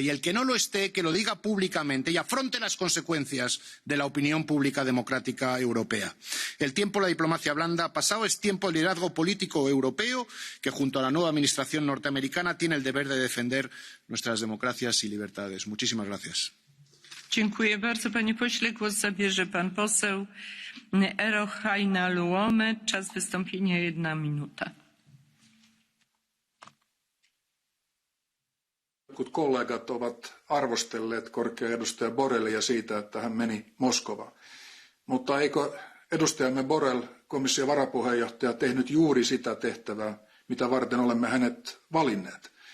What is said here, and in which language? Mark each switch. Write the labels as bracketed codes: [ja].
[es] Y el que no lo esté, que lo diga públicamente y afronte las consecuencias de la opinión pública democrática europea. El tiempo de la diplomacia blanda ha pasado, es tiempo del liderazgo político europeo que, junto a la nueva administración norteamericana, tiene el deber de defender nuestras democracias y libertades. Muchísimas gracias. [pl] Dziękuję bardzo, panie pośle. Głos zabierze pan poseł Eero Heinäluoma. Czas wystąpienia 1 minuta. [fi] Jotkut kollegat ovat arvostelleet korkea edustaja Borrellia siitä, että hän meni Moskovaan. Mutta eikö edustajamme Borrell, komission varapuheenjohtaja, tehnyt juuri sitä tehtävää, mitä varten olemme hänet valinneet?